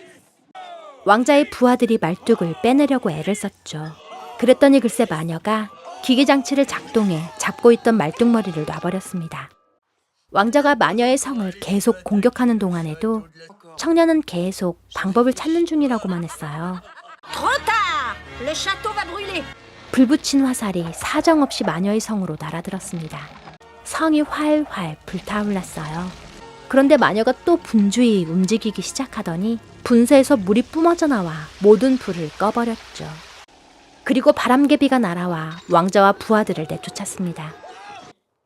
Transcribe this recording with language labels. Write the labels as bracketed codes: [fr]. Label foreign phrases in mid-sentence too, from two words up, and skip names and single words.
[ko] 왕자의 부하들이 말뚝을 빼내려고 애를 썼죠. 그랬더니 글쎄 마녀가 기계장치를 작동해 잡고 있던 말뚝머리를 놔버렸습니다. 왕자가 마녀의 성을 계속 공격하는 동안에도 청년은 계속 방법을 찾는 중이라고만 했어요. [fr] Trop tard! Le château va brûler. [ko] 불붙인 화살이 사정없이 마녀의 성으로 날아들었습니다. 성이 활활 불타올랐어요. 그런데 마녀가 또 분주히 움직이기 시작하더니 분수에서 물이 뿜어져 나와 모든 불을 꺼버렸죠. 그리고 바람개비가 날아와 왕자와 부하들을 내쫓았습니다.